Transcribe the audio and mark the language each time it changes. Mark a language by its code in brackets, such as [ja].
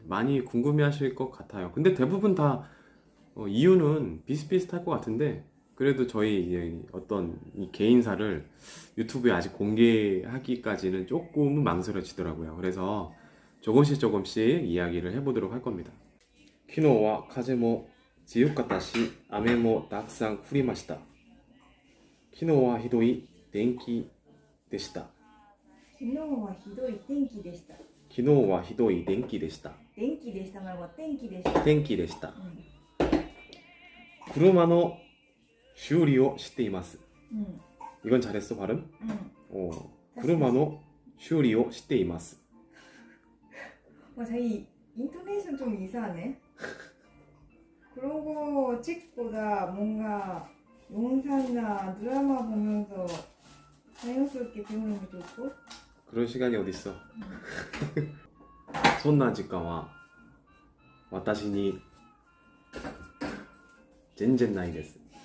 [ko] 많이 궁금해 하실 것 같아요. 근데 대부분 다 이유는 비슷비슷할 것 같은데, 그래도 저희 어떤 이 개인사를 유튜브에 아직 공개하기까지는 조금은 망설여지더라고요. 그래서 조금씩 이야기를 해보도록 할 겁니다. [ja] 昨日は風も強かったし、雨もたくさん降りました。昨日はひどい天気でした。昨日はひどい天気でした。昨日はひどい天気でした。電気でした말고天気でした。天気でした。車の修理をしています。 [ko] 이건 잘했어, 발음? [ja] 車の修理をしています. [ko] 자기 인토네이션 좀 이상하네. 그런 거 찍고다 뭔가 영상이나 드라마 보면서 자연스럽게 배우는 게 좋고. 그럴 시간이 어딨어. [ja] そんな時間は私に全然ないです。